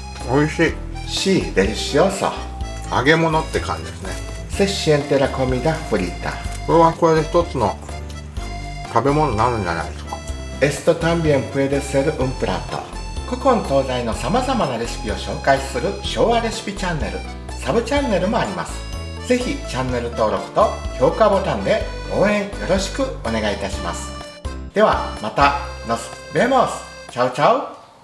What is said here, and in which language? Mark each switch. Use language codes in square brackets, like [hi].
[ja] 美味しい。 [es] Sí, delicioso。 [ja] 揚げ物って感じですね。 [es] Se siente la comida frita。 [ja] これはこれで一つの食べ物になるんじゃないですか。 [es] Esto también puede ser un plato。 [ja] 古今東西のさまざまなレシピを紹介する昭和レシピチャンネル、サブチャンネルもあります。ぜひチャンネル登録と評価ボタンで応援よろしくお願いいたします。ではまた、 [es] nos vemos。 [ja] チャオチャオ。